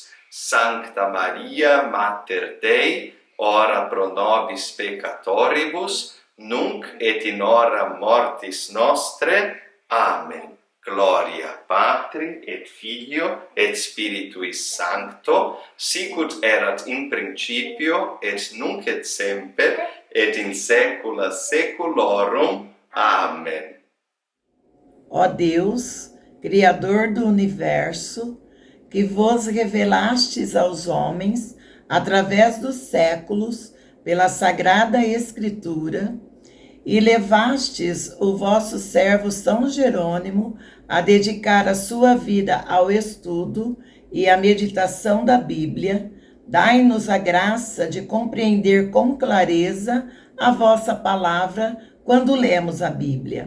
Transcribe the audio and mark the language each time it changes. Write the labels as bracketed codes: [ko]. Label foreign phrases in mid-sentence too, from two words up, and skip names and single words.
[la] Sancta Maria, Mater Dei, ora pro nobis peccatoribus, nunc et in hora mortis nostre. Amen. Gloria Patri et Filio et Spiritui Sancto, sicut erat in principio et nunc et semper et in saecula saeculorum. Amen. [pt] Ó Deus, Criador do universo, que vos revelastes aos homens através dos séculos pela Sagrada Escritura, e levastes o vosso servo São Jerônimo a dedicar a sua vida ao estudo e à meditação da Bíblia, dai-nos a graça de compreender com clareza a vossa palavra quando lemos a Bíblia.